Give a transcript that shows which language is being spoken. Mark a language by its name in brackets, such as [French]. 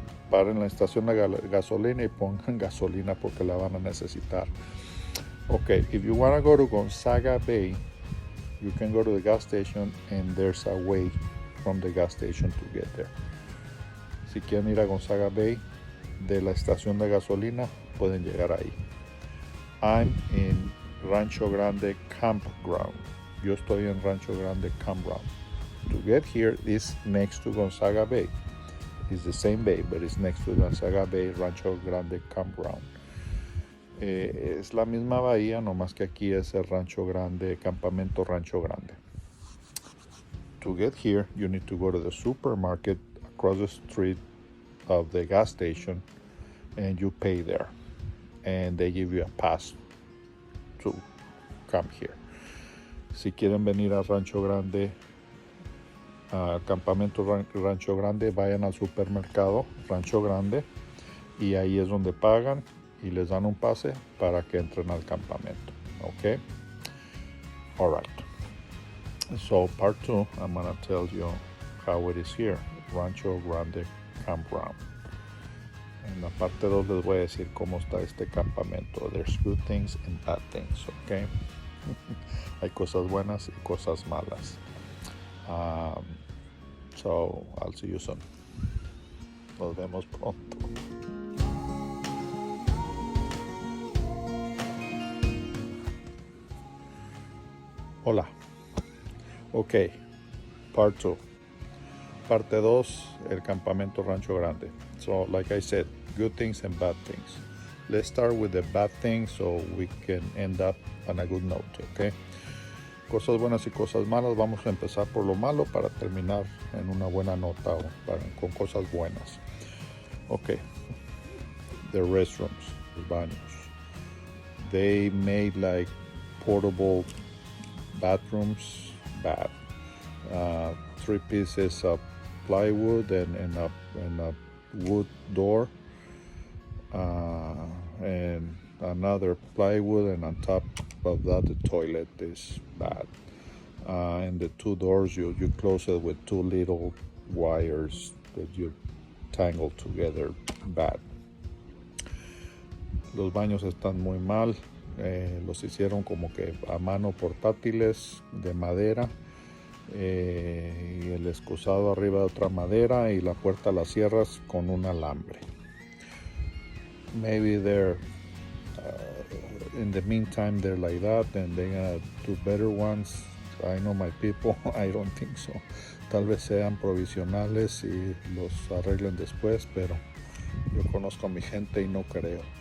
[Spanish] Paren en la estación de gasolina y pongan gasolina porque la van a necesitar. [English] Okay, if you want to go to Gonzaga Bay, you can go to the gas station and there's a way from the gas station to get there. [Spanish] Si quieren ir a Gonzaga Bay, de la estación de gasolina pueden llegar ahí. [English] I'm in Rancho Grande Campground. [Spanish] Yo estoy en [English] Rancho Grande Campground. To get here is next to Gonzaga Bay. It's the same bay, but it's next to Gonzaga Bay, Rancho Grande Campground. [Spanish] Es la misma bahía, nomás que aquí es el Rancho Grande, Campamento Rancho Grande. [English] To get here, you need to go to the supermarket across the street of the gas station, and you pay there. And they give you a pass to come here. [Spanish] Si quieren venir a Rancho Grande, al campamento Rancho Grande, vayan al supermercado Rancho Grande y ahí es donde pagan y les dan un pase para que entren al campamento. [English] Okay? All right. So part 2, I'm gonna tell you how it is here, Rancho Grande Campground. [Spanish] En la parte 2 les voy a decir cómo está este campamento. [English] There's good things and bad things, okay? [Spanish] Hay cosas buenas y cosas malas. [English] So I'll see you soon. [Spanish] Nos vemos pronto. [English] Hola. Ok. Part 2. [Spanish] Parte 2, el campamento Rancho Grande. [English] So, like I said, good things and bad things. Let's start with the bad things so we can end up on a good note, okay? [Spanish] Cosas buenas y cosas malas. Vamos a empezar por lo malo para terminar en una buena nota o con cosas buenas. Okay. [English] The restrooms, [Spanish] los baños. [English] They made like portable bathrooms, bad. 3 pieces of plywood and a wood door, and another plywood, and on top of that the toilet is bad. And the 2 doors you close it with 2 little wires that you tangle together, bad. [Spanish] Los baños están muy mal. Los hicieron como que a mano, portátiles de madera, y el excusado arriba de otra madera y la puerta la cierras con un alambre. [English] Maybe they're in the meantime they're like that and they're gonna do better ones. I know my people. I don't think so. [Spanish] Tal vez sean provisionales y los arreglen después, pero yo conozco a mi gente y no creo.